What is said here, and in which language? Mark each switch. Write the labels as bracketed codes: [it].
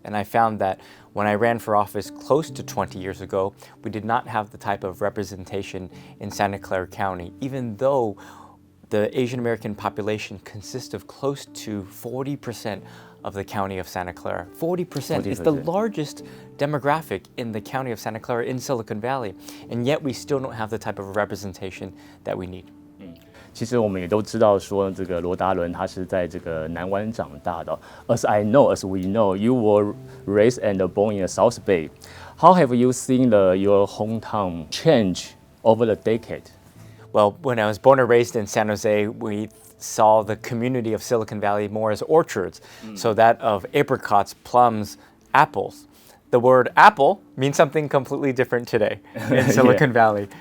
[en] And I found that when I ran for office close to 20 years ago, we did not have the type of representation in Santa Clara County, even though the Asian American population consists of close to 40% of the county of Santa Clara. 40% is the largest demographic in the county of Santa Clara in Silicon Valley, and yet we still don't have the type of representation that we need. [zh] 其实我们也都知道说，这个罗达伦他是在这个南湾长大的。 [en] As we know, you were raised and born in the South Bay. How have you seen your hometown change over the decade? Well, when I was born and raised in San Jose, we saw the community of Silicon Valley more as orchards. So that of apricots, plums, apples. The word apple means something completely different today in Silicon Valley.